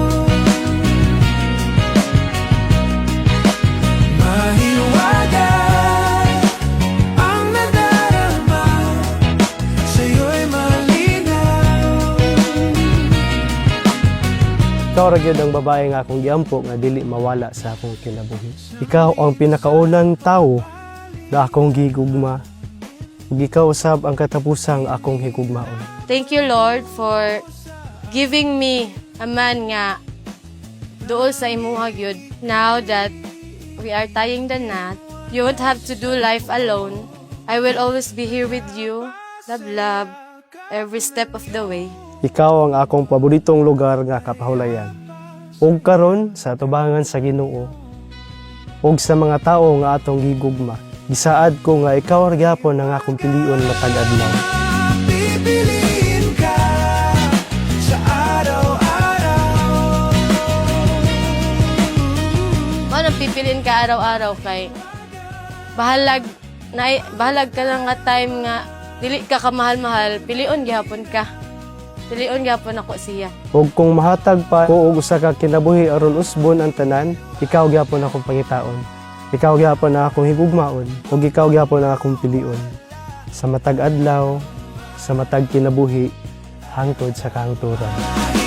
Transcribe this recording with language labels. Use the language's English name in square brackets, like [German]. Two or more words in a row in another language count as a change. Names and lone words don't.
[Filipino] Mahiwaga, ang nadarama sa'yo'y malinaw. [Cebuano] Ikaw ra gyud ang babae nga akong giampo nga dili mawala sa akong kinabuhi. Ikaw ang pinakaunang tawo na akong gigugma. Ug ikaw usab ang katapusang akong higugmaon. [English] Thank you, Lord, for giving me a man [Cebuano] nga duol sa imuha gyud. [English] Now that we are tying the knot, you won't have to do life alone. I will always be here with you. Love, every step of the way. [Cebuano] Ikaw ang akong paboritong lugar nga kapahulayan. Ug karon sa atubangan sa Ginoo, ug sa mga tawo nga atong gigugma, gisaad ko nga ikaw ra gyapon ang akong pilion matag adlaw. [Filipino] Pipiliin ka sa araw-araw. [Cebuano] Ano [Filipino] pipiliin ka araw-araw [Cebuano] kay bahalag ka lang nga time nga dili ka kamahal-mahal, pilion gyapon ka. Pilion gyapon ako siya. Ug kung mahatag pa ko og usa ka kinabuhi aron usbon ang tanan, ikaw gyapon akong pangitaon. Ikaw gyapon ang akong higugmaon, ug ikaw gyapon ang akong pilion. Sa matag adlaw, sa matag kinabuhi, hangtod sa kahangturan.